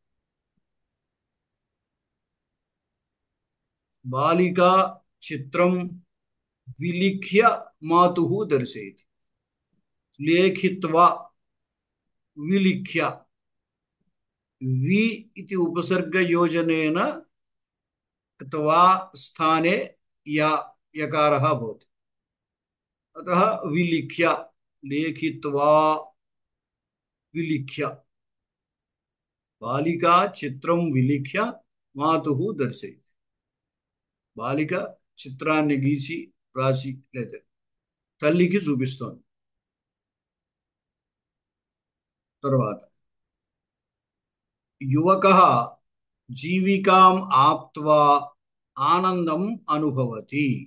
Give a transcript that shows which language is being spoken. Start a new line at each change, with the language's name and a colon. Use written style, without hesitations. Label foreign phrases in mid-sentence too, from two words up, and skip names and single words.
Sanskrit: బాలిక చిత్రం విలిఖ్య మాతుహు దర్శయతి. లేఖిత్వ విలిఖ్య, వి इति उपसर्गयोजनेन त्वा स्थाने या यकारः भवति. अतः विलिख्य, लेखित्वा विलिख्य, बालिका चित्रं विलिख्य मातुः दर्शयति.
Telugu: బాలిక చిత్రాన్ని గీసి రాసి లేదా తల్లికి చూపిస్తోంది.
Sanskrit: తర్వాత యువకః జీవికాం ఆప్త్వా ఆనందం అనుభవతి.